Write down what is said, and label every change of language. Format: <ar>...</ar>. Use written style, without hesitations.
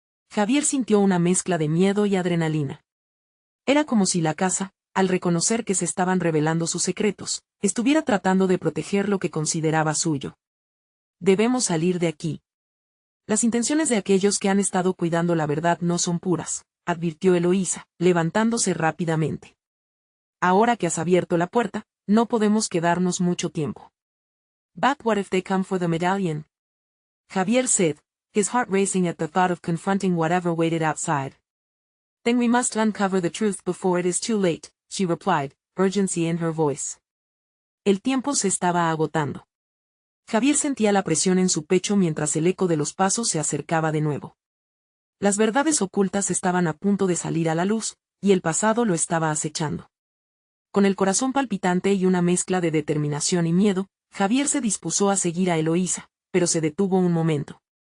<es>Javier sintió una mezcla de miedo y adrenalina. Era como si la casa, al reconocer que se estaban revelando sus secretos, estuviera tratando de proteger lo que consideraba suyo. Debemos salir de aquí. Las intenciones de aquellos que han estado cuidando la verdad no son puras, advirtió Eloísa, levantándose rápidamente. Ahora que has abierto la puerta, no podemos quedarnos mucho tiempo.</es> <en>But what if they come for the medallion? Javier said, his heart racing at the thought of confronting whatever waited outside. Then we must uncover the truth before it is too late, she replied, urgency in her voice.</en> <es>El tiempo se estaba agotando. Javier sentía la presión en su pecho mientras el eco de los pasos se acercaba de nuevo. Las verdades ocultas estaban a punto de salir a la luz, y el pasado lo estaba acechando. Con el corazón palpitante y una mezcla de determinación y miedo, Javier se dispuso a seguir a Eloísa, pero se detuvo un momento.</es>